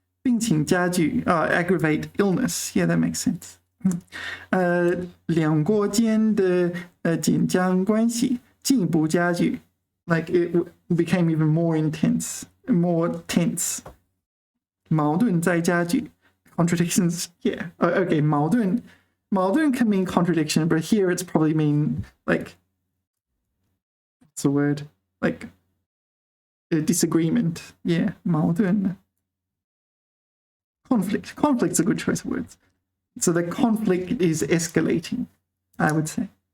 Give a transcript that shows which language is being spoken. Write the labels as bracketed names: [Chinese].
[Chinese] 病情加剧 [English] aggravate illness. Yeah, that makes sense. [Chinese] 两国间的紧张关系进一步加剧 [English] like it became even more intense, more tense. [Chinese] 矛盾在加剧 [English] contradictions. Yeah. Okay, 矛盾 can mean contradiction, but here it's probably mean like what's the word? Like a disagreement. Yeah, 矛盾 conflict. Conflict's a good choice of words. So the conflict is escalating, I would say.